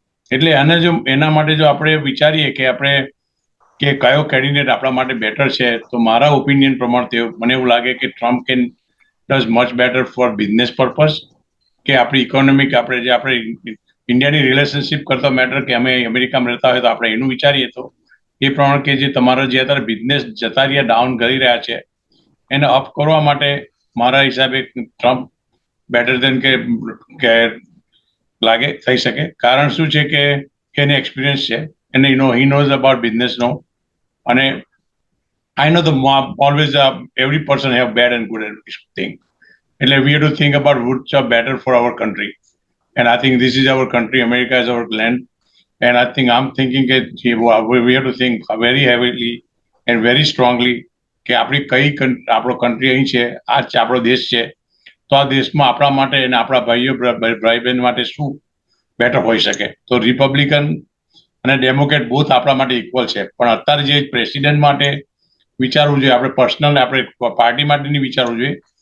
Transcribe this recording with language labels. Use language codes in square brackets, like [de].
[gu] એટલે એના માટે જો આપણે વિચારીએ કે આપણે કે કયો કેન્ડિડેટ આપણા માટે બેટર છે, તો મારા ઓપિનિયન પ્રમાણે મને એવું લાગે કે Trump [en] can does much better for business purpose, [gu] કે આપણી ઇકોનોમિક આપણે ઇન્ડિયાની રિલેશનશિપ કરતા મેટર કે અમે અમેરિકામાં રહેતા હોય તો આપણે એનું વિચારીએ તો એ પ્રમાણે કે જે તમારા જે અત્યારે બિઝનેસ જતા રહ્યા, ડાઉન કરી રહ્યા છે, એને અપ કરવા માટે મારા હિસાબે ટ્રમ્પ બેટર દેન કે લાગે થઈ શકે. કારણ શું છે કે એને એક્સપિરિયન્સ છે, એને [en] he knows about [gu] બિઝનેસનો. [en] અને I know always every person have bad and good thing. એટલે we have to think about which are better for our country. And I think this is our country, America is our land. And I think I'm thinking that we have to think very heavily and very strongly [gu] કે આપણી આપણો country અહીં છે, આ આપણો દેશ છે, તો આ દેશમાં આપણા માટે અને આપણા ભાઈ બહેન માટે શું બેટર હોઈ શકે. તો રિપબ્લિકન અને ડેમોક્રેટ બોથ આપણા માટે ઇક્વલ છે, પણ અત્યારે જે પ્રેસિડેન્ટ માટે વિચારવું જોઈએ, આપણે પર્સનલ આપણે પાર્ટી માટે નહીં વિચારવું જોઈએ.